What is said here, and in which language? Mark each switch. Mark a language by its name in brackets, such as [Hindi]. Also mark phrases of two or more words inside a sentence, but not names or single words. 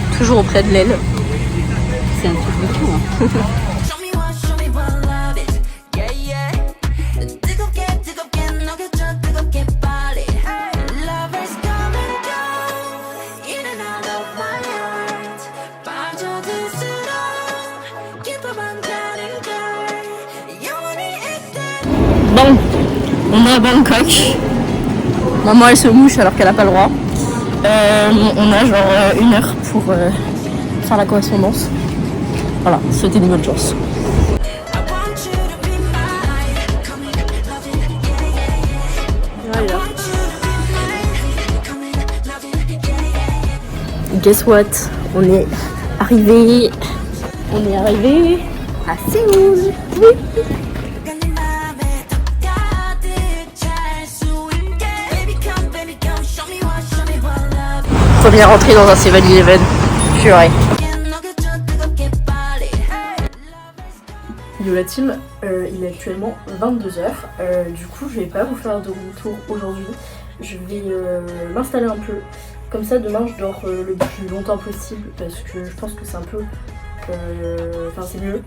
[French] toujours auprès de l'aile. C'est un truc de fou. Hein. [English] Show me what love is. Yeah, yeah. [Korean] 뜨겁게 녹여줘 뜨겁게 빨리. [English] Lovers come and go, in and out of my heart. [Korean] 빠져들수록 깊어만 가는 걸. 영원히 있대. [French] Bon, on est à Bangkok. Maman elle se mouche alors qu'elle a pas le droit. On a genre 1 heure pour faire la correspondance. Voilà, c'était une bonne chance. [English] I want you to be mine. Come in, love it, yeah, yeah, yeah. [French] Voilà. [English] I want you to be mine. Come in, love it, yeah, yeah, yeah. Guess what? [French] On est arrivé à Séoul. Oui. [Korean] 네 맘에 더 가득 찰 수 있게. [English] Baby come, show me what love is. [French] Première entrée dans un 7-Eleven. Purée. [Korean] 녹여줘 뜨겁게 빨리. [French] Yo la team, il est actuellement 22h. Du coup, je vais pas vous faire de [English] room tour [French] aujourd'hui. Je vais m'installer un peu. Comme ça, demain, je dors le plus longtemps possible parce que je pense que c'est un peu. Enfin, c'est mieux.